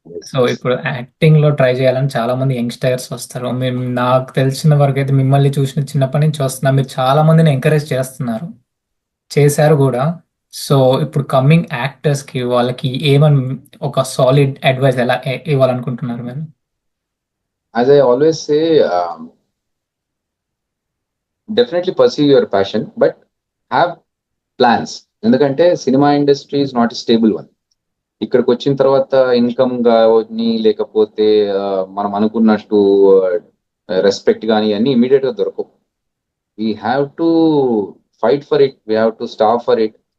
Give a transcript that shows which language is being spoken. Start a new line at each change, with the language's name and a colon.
Telugu: So ఇప్పుడు acting లో try చేయాలని చాలా మంది యంగ్స్టర్స్ వస్తారు. మేము నాకు తెలిసిన వరకు అయితే మిమ్మల్ని చూసిన చిన్నప్పటి నుంచి వస్తున్నా, మీరు చాలా మందిని ఎంకరేజ్ చేస్తున్నారు, చేశారు కూడా. సో ఇప్పుడు కమింగ్ యాక్టర్స్ కి వాళ్ళకి ఏమని ఒక సాలిడ్ అడ్వైస్ ఎలా ఇవ్వాలనుకుంటున్నారు మీరు?
English: As I always say, definitely pursue your passion, but have plans.
Telugu: ఎందుకంటే cinema industry
English: Is not a stable one.
Telugu: ఇక్కడికి వచ్చిన తర్వాత ఇన్కమ్ కానీ లేకపోతే మనం అనుకున్నట్టు రెస్పెక్ట్ కానీ అన్ని ఇమీడియట్ గా దొరకవు.
English: We have to fight for it, we have to stop for it.